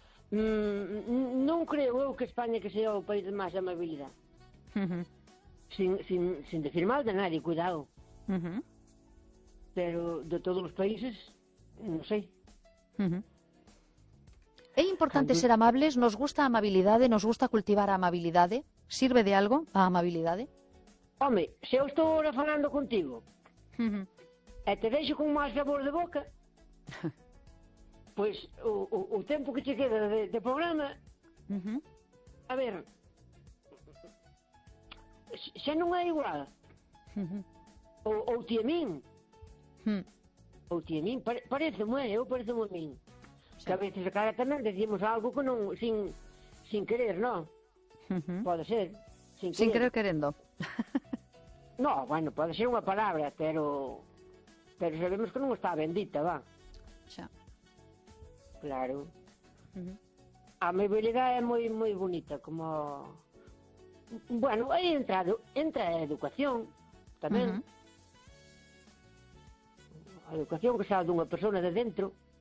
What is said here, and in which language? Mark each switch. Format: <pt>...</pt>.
<gl>non creo eu que España que sea o país de máis amabilidade.</gl> <es>Sin decir mal de nadie, cuidado.</es> <gl>Pero de todos os países, non sei. É importante ser amables? Nos gusta a amabilidade? Nos gusta cultivar a amabilidade? Sirve de algo a amabilidade? Home, se eu estou ahora falando contigo e te deixo con máis sabor de boca, pois o tempo que te queda de programa, a ver, xa non é igual. Ou ti a min. Ou ti a min. Parece-me a min. Sí. Que a veces a cara tamén decimos algo que non, sin querer, non? Pode ser. Sin querer querendo. No, bueno, pode ser unha palabra, pero sabemos que non está bendita, va. Xa. Claro. A amabilidade é moi, moi bonita, como... Bueno, aí entra a educación tamén. A educación que sae dunha persona de dentro.</gl>